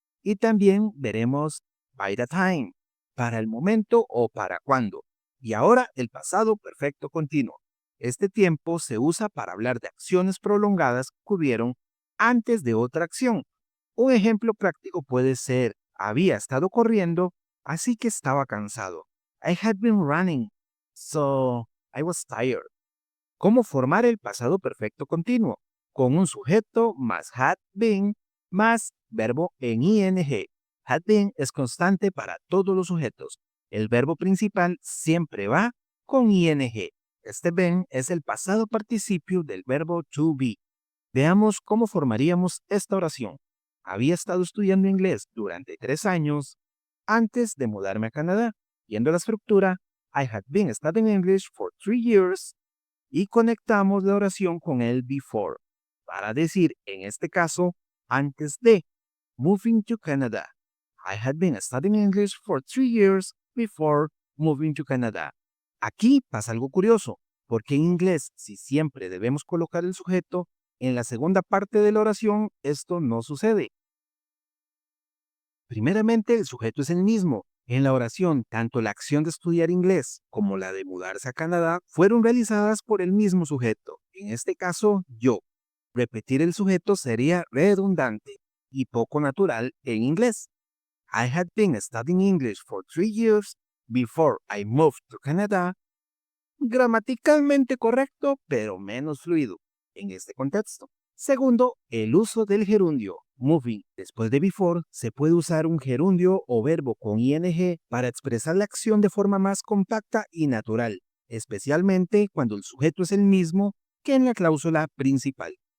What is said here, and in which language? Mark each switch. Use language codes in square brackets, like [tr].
[es] Y también veremos [en] by the time, [es] para el momento o para cuando. Y ahora el pasado perfecto continuo. Este tiempo se usa para hablar de acciones prolongadas que ocurrieron antes de otra acción. Un ejemplo práctico puede ser, había estado corriendo, así que estaba cansado. [en] I had been running, so I was tired. [es] ¿Cómo formar el pasado perfecto continuo? Con un sujeto más had been más verbo en ing. Had been es constante para todos los sujetos. El verbo principal siempre va con ing. Este been es el pasado participio del verbo to be. Veamos cómo formaríamos esta oración. Había estado estudiando inglés durante 3 años antes de mudarme a Canadá. Viendo la estructura, [en] I had been studying English for 3 years [es] y conectamos la oración con el before para decir, en este caso, antes de [en] moving to Canada. I had been studying English for 3 years before moving to Canada. [es] Aquí pasa algo curioso, porque en inglés, si siempre debemos colocar el sujeto, en la segunda parte de la oración esto no sucede. Primeramente, el sujeto es el mismo. En la oración, tanto la acción de estudiar inglés como la de mudarse a Canadá fueron realizadas por el mismo sujeto, en este caso, yo. Repetir el sujeto sería redundante y poco natural en inglés. [en] I had been studying English for 3 years before I moved to Canada. [es] Gramaticalmente correcto, pero menos fluido en este contexto. Segundo, el uso del gerundio. Moving, después de before, se puede usar un gerundio o verbo con ing para expresar la acción de forma más compacta y natural, especialmente cuando el sujeto es el mismo que en la cláusula principal.